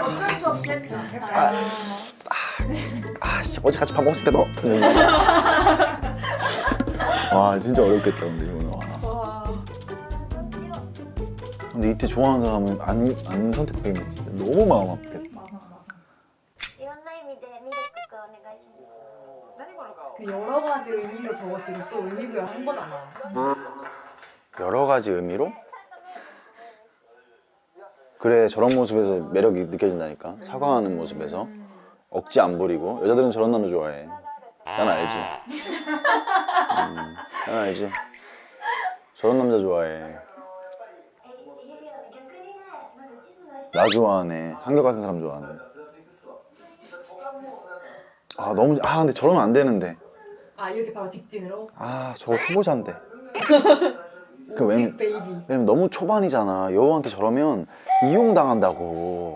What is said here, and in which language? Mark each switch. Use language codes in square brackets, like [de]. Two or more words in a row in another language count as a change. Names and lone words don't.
[ko] 어쩔 수 없이 했다. 약간 진짜 어제 같이 밥 먹었으니까 너. 와 진짜 어렵겠다 근데 이거는. 와. 근데 이때 좋아하는 사람은 안 선택되면 진짜 너무 마음 아프겠다. 맞아. [ja] いろんな意味でミルクくんお願いします [ko] 그 여러 가지 의미로 적어지고 또 의미부여를 한 거잖아. 여러 가지 의미로? 그래 저런 모습에서 매력이 느껴진다니까. 사과하는 모습에서 억지 안 부리고. 여자들은 저런 남자 좋아해. 난 알지. 난 알지. 저런 남자 좋아해. [ja] えいやいや逆にねなんか地図の下 [ko] 나 좋아하네. 한결같은 사람 좋아하네. 너무 근데 저러면 안 되는데. 아 이렇게 바로 직진으로? 저거 초보자인데. 오직 베이비. 왜냐면 너무 초반이잖아. 여우한테 저러면 이용당한다고.